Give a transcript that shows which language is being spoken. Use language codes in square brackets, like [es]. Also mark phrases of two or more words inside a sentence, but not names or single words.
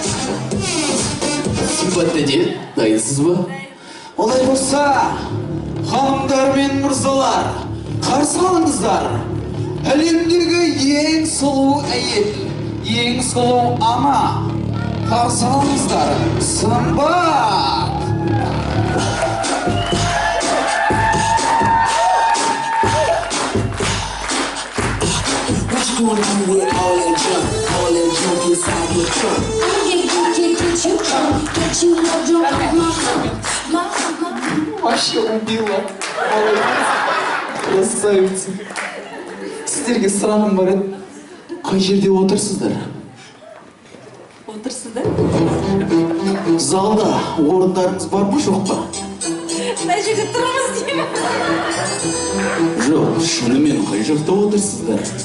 [kk] Симпатты де, дайынсыз ба? Олай болса, ханымдар мен мырзалар, қарсы алыңыздар. Әлемдегі ең сұлу әйел, ең сұлу ана, қарсы алыңыздар. Сымбат! [en] What you gonna do with all that junk inside your trunk? Get you no drunk, [ru] Вообще убила. Красавица. [kk] Сіздерге сұрағым бар еді. Қай жерде отырсыздар? Отырсыздар? Залда орындарыңыз бар ма, жоқ па? Қай жерде тұрамыз деймін? Жоқ, шынымен қай жақта отырсыздар?